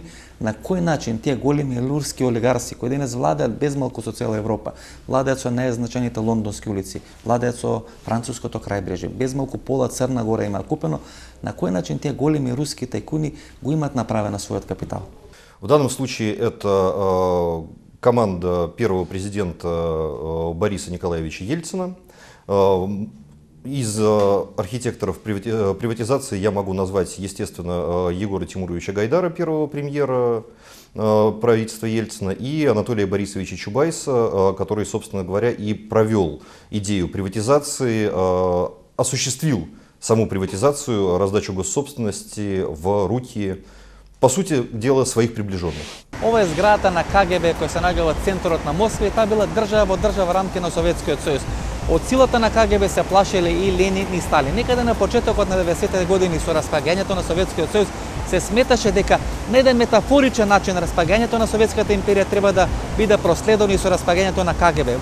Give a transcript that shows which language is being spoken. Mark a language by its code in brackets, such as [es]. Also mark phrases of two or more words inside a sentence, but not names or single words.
[mk] На кој начин тие големи лурски олигарси кои денес владеат безмалку со цела Европа, владеат со најзначајните лондонски улици, владеат со француското крајбрежје, безмалку пола Црна Гора има купено, на кој начин тие големи руски тајкуни го имаат направено својот капитал? [ru] В данном случае это команда первого президента Бориса Николаевича Ельцина. Из архитекторов приватизации я могу назвать, естественно, Егора Тимуровича Гайдара, первого премьера правительства Ельцина, и Анатолия Борисовича Чубайса, который, собственно говоря, и провел идею приватизации, осуществил саму приватизацию, раздачу госсобственности в руки, по сути дела, своих приближенных. [mk] Ова е зградата на КГБ која се наоѓа во центарот на Москва и таа била држава во држава рамки на Советскиот сојуз. Од силата на КГБ се плашеле и Ленин и Сталин. Некаде на почетокот на 90-те години со распаѓањето на Советскиот сојуз се сметаше дека на еден метафоричен начин распаѓањето на Советската империја треба да биде проследено и со распаѓањето на КГБ.